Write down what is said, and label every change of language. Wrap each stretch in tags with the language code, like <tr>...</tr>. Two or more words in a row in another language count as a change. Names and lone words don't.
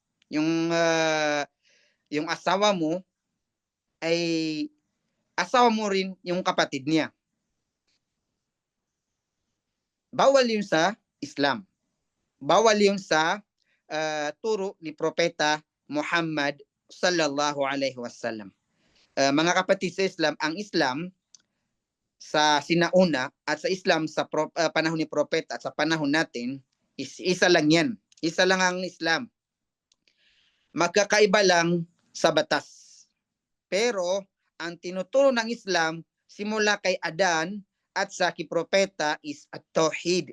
<tl>Yung asawa mo ay asawa mo rin yung kapatid niya. Bawal yun sa Islam. Bawal yun sa turo ni Propeta Muhammad</tl> <ar>صلى الله عليه وسلم.</ar> <tl>Mga kapatid sa Islam, ang Islam sa sinauna at sa Islam sa panahon ni Propeta at sa panahon natin is isa lang yan. Isa lang ang Islam. Magkakaiba lang sa batas. Pero ang tinuturo ng Islam simula kay Adan at sa kipropeta is at-tauhid.</tl>